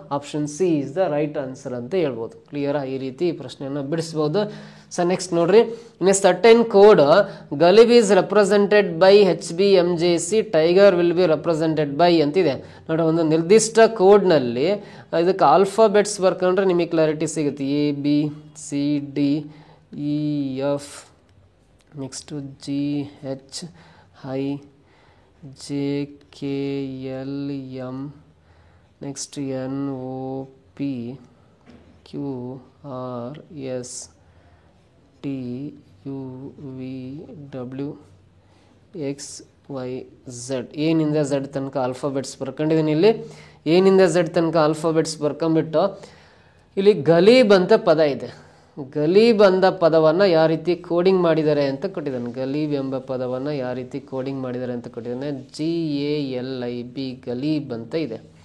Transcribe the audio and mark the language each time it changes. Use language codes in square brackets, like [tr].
[en] option C is the right answer [kn] ಅಂತ ಹೇಳ್ಬೋದು. Clear? ಈ ರೀತಿ ಈ ಪ್ರಶ್ನೆಯನ್ನು ಬಿಡಿಸಬಹುದು. [en] so next ನೋಡ್ರಿ, in a certain code Ghalib is represented by HBMJC, tiger will be represented by [kn] ಅಂತಿದೆ ನೋಡಿ. ಒಂದು ನಿರ್ದಿಷ್ಟ ಕೋಡ್ ನಲ್ಲಿ ಇದಕ್ಕೆ ಆಲ್ಫಾಬೆಟ್ಸ್ ಬರ್ಕೊಂಡ್ರೆ ನಿಮಗೆ ಕ್ಲಾರಿಟಿ ಸಿಗುತ್ತೆ. ABCDEF, next GHIJKLM, next NOPQRS TUVW XYZ. ಏನಿಂದ Z ತನಕ ಆಲ್ಫಾಬೆಟ್ಸ್ ಬರ್ಕೊಂಡಿದ್ದೀನಿ. ಇಲ್ಲಿ ಏನಿಂದ Z ತನಕ ಆಲ್ಫಾಬೆಟ್ಸ್ ಬರ್ಕೊಂಡ್ಬಿಟ್ಟು ಇಲ್ಲಿ ಗಲೀಬ್ ಅಂತ ಪದ ಇದೆ. ಗಲೀಬ್ ಅಂದ ಪದವನ್ನು ಯಾವ ರೀತಿ ಕೋಡಿಂಗ್ ಮಾಡಿದ್ದಾರೆ ಅಂತ ಕೊಟ್ಟಿದ್ದಾನೆ. ಗಲೀಬ್ ಎಂಬ ಪದವನ್ನು ಯಾವ ರೀತಿ ಕೋಡಿಂಗ್ ಮಾಡಿದ್ದಾರೆ ಅಂತ ಕೊಟ್ಟಿದ್ದಾನೆ. GALIB, ಗಲೀಬ್ ಅಂತ ಇದೆ.